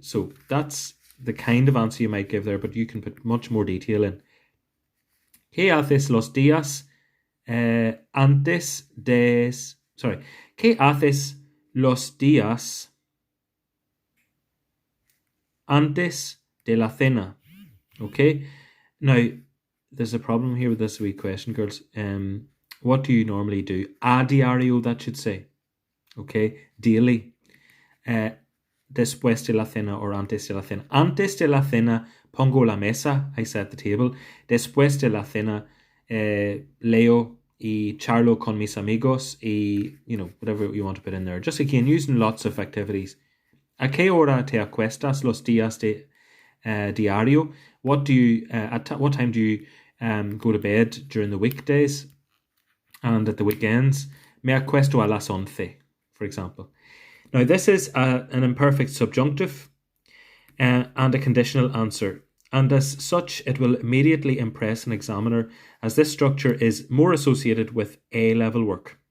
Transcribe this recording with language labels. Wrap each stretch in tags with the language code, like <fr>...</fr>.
<en>So that's the kind of answer you might give there, but you can put much more detail in.</en> <es>¿Qué haces los días ¿Qué haces los días antes de la cena?</es> <en>Okay, now there's a problem here with this wee question, girls. What do you normally do?</en> <es>A diario,</es> <en>that should say. Okay, daily.</en> <es>Después de la cena or antes de la cena. Antes de la cena pongo la mesa,</es> <en>I set the table.</en> <es>Después de la cena leo y charlo con mis amigos, y</es> <en>whatever you want to put in there. Just again, using lots of activities.</en> <es>¿A qué hora te acuestas los días de diario?</es> <en>What time do you go to bed during the weekdays and at the weekends?</en> <es>Me acuesto a las 11,</es> <en>for example. Now this is an imperfect subjunctive and a conditional answer, and as such it will immediately impress an examiner, as this structure is more associated with A-level work.</en>